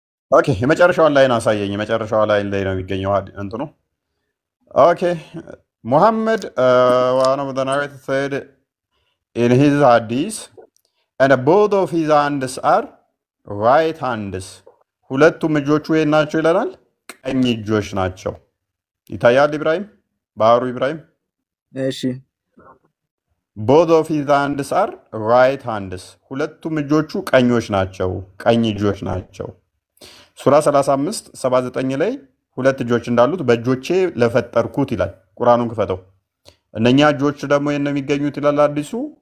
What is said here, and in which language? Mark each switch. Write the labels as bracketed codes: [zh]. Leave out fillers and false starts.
[am] ኦኬ የመጨረሻውን ላይን አሳየኝ። የመጨረሻው ላይን ላይ ነው የሚገኘው እንትኑ። ኦኬ ሙሐመድ [en] one of the narrators said in his hadith and both of his hands are right hands. [am] ሁለቱም እጆቹ የት ናቸው ይለናል? ቀኝ እጆች ናቸው። ይታያል ኢብራሂም፣ ባህሩ ኢብራሂም። እሺ [en] both of his hands are right hands. [am] ሁለቱም እጆቹ ቀኞች ናቸው፣ ቀኝ እጆች ናቸው። ሱራ 35 79 ላይ ሁለት እጆች እንዳሉት በእጆቼ ለፈጠርኩት ይላል። ቁርአኑን ክፈተው። እነኛ እጆች ደግሞ የት ነው የሚገኙት ይላል አዲሱ?